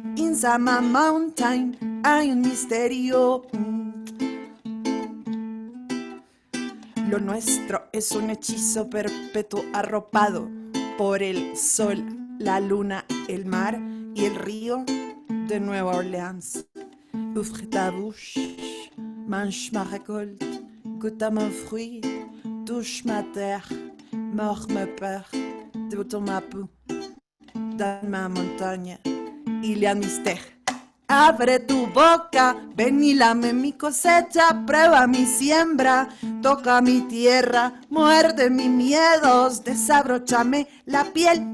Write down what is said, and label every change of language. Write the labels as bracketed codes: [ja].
[es] In Sama Mountain hay un misterio. Lo nuestro es un hechizo perpetuo arropado por el sol, la luna, el mar y el río de Nueva Orleans. [fr] Ouvre ta bouche, mange ma récolte, goûte à mon fruit, touche ma terre, mord ma peur, déboutons ma peau, dans ma montagne, il y a un mystère. [es] Abre tu boca, ven y lame mi cosecha, prueba mi siembra, toca mi tierra, muerde mis miedos, desabróchame la piel.